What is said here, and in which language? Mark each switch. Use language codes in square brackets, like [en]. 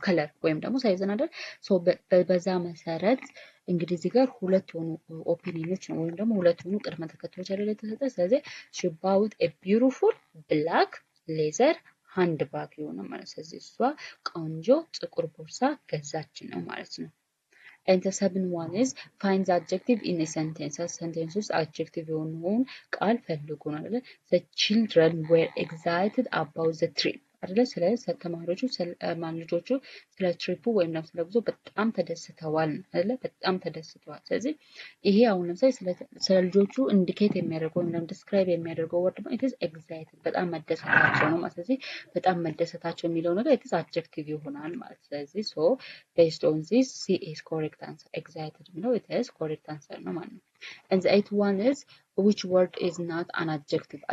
[am] ከለር ወይም ደግሞ ሳይዝን አይደል? ሶ በዛ መሰረት እንግዲህ እዚህ ጋር ሁለት የሆኑ ኦፒኒዮኖች ነው ወይም ደግሞ ሁለት የሆኑ ቅድመ ተከተሎች አይደለ የተሰጠ። ስለዚህ ሽባውት ቢዩቲፉል ብላክ ሌዘር ሃንድ ባግ የሆነ ማለት። ስለዚህ እሷ ቆንጆ ጥቁር ቦርሳ ገዛች ነው ማለት ነው። [en] and the seventh one is find the adjective in a sentence. [am] sentence ውስጥ adjective የሆነውን ቃል ፈልጉ ነው አይደለ? [en] the children were excited about the trip [am] አይደለ? ስለዚህ ተማሪዎቹ ልጆቹ ስለ ትሪፑ ወይም ደግሞ ስለ ጉዞ በጣም ተደስተዋል አይደለ? በጣም ተደስተዋል። ስለዚህ ይሄ አሁን ለምሳሌ ስለ ልጆቹ ኢንዲኬት የሚያደርገው ወይም ደግሞ ዲስክራይብ የሚያደርገው ወርድ ነው ኢት ኢዝ ኤግዛይትድ፣ በጣም መደሰታቸው ነው ማለት። ስለዚህ በጣም መደሰታቸው የሚለው ነገር ኢት ኢዝ አድጀክቲቭ ይሆናል ማለት። ስለዚህ [en] ሶ ቤዝድ ኦን ዚስ ሲ ኢዝ ኮሬክት አንሰር። [am] ኤግዛይትድ የሚለው ኢት ኢዝ ኮሬክት አንሰር ነው ማለት ነው። [en] and the eighth one is which word is not an adjective.